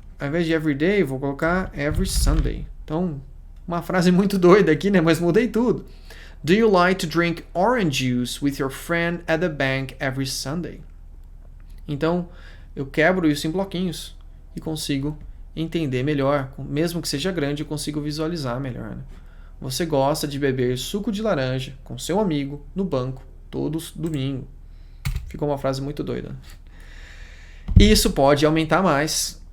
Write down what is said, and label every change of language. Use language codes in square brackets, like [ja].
[pt] Ao invés de every day, vou colocar every Sunday. Então, uma frase muito doida aqui, né? Mas mudei tudo. [en] Do you like to drink orange juice with your friend at the bank every Sunday? [pt] Então, eu quebro isso em bloquinhos e consigo entender melhor. Mesmo que seja grande, eu consigo visualizar melhor. Né? Você gosta de beber suco de laranja com seu amigo no banco todos domingo. Ficou uma frase muito doida. E isso pode aumentar mais.